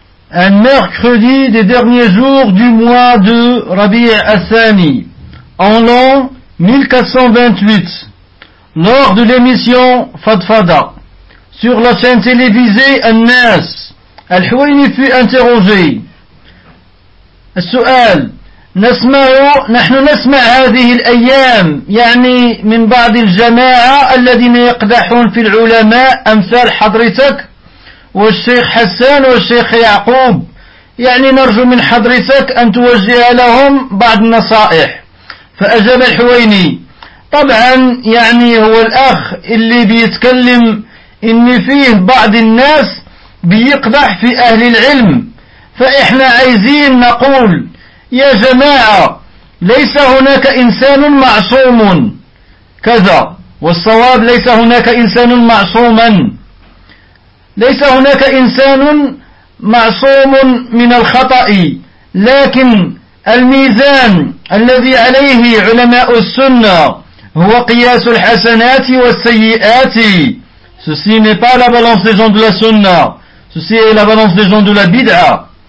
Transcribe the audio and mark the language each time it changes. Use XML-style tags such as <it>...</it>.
<fr>Un mercredi des derniers jours du mois de Rabi' al-Thani, en l'an 1428, lors de l'émission Fadfada, sur la chaîne télévisée An-Nas, Al-Huwayni fut interrogé.</fr> <ar>السؤال نسمع نحن نسمع هذه الأيام يعني من بعض الجماعة الذين يقدحون في العلماء أمثال حضرتك والشيخ حسان والشيخ يعقوب يعني نرجو من حضرتك أن توجه لهم بعض النصائح. فأجاب الحويني طبعا يعني هو الأخ اللي بيتكلم إن فيه بعض الناس بيقدح في أهل العلم فإحنا عايزين نقول يا جماعة ليس هناك إنسان معصوم كذا والصواب ليس هناك إنسان معصوما ليس هناك إنسان معصوم من الخطأ لكن الميزان الذي عليه علماء السنة هو قياس الحسنات والسيئات.</ar> <fr>Ceci n'est pas la balance des gens de la sunna. Ce Ceci est la balance des gens de la bid'a.</fr>